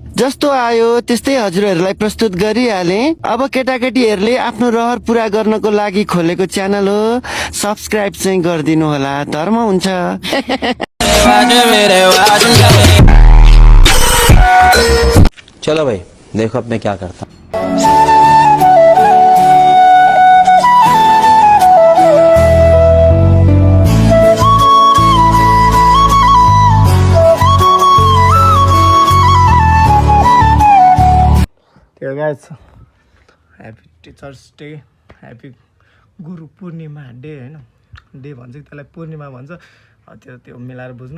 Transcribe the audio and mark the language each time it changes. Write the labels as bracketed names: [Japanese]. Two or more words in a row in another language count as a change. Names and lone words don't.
[Nepali] जस्तो आयो त्यस्तै हजुरहरूलाई प्रस्तुत गरिहाले। अब केटाकेटीहरूले आफ्नो रहर पूरा गर्नको लागि खोलेको च्यानल हो, सब्सक्राइब चाहिँ गरिदिनु होला, धर्म हुन्छ। [Hindi] चलो भाई देखो अब मैं क्या करता हूँ। [Nepali] गाइस [English] happy teachers day, [Nepali] ह्याप्पी गुरु पूर्णिमा डे होइन, डे भन्छ कि त्यसलाई पूर्णिमा भन्छ, त्यो मिलाएर बुझ्नु।